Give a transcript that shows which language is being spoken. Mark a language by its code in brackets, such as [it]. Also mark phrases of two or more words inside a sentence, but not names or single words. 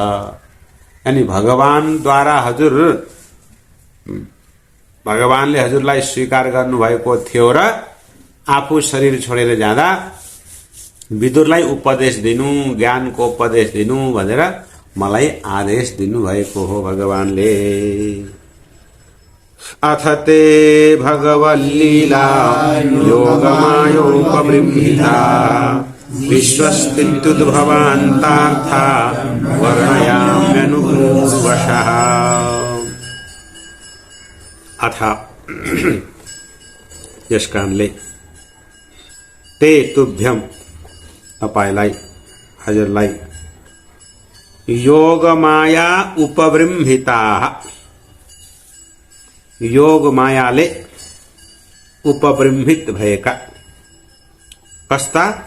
[ne] यानी भगवानले हजुरलाई स्वीकार गर्नुभएको थियो र आफू शरीर छोडेर जाँदा विदुरलाई उपदेश दिनु, ज्ञानको उपदेश दिनु भनेर मलाई आदेश दिनुभएको हो भगवानले। [sa] अथ ते भगवल्लीला योगमायोपबृंहिता विश्वस्थित्युद्भवान्तार्था वर्णयाम्यनुपूर्वशः। [ne] अथ यस कारणले [sa] ते तुभ्यम [ne] तपाईलाई हजुरलाई [sa] योगमाया उपबृंहिता [ne] योग मायाले उपबृंहित भएका कस्ता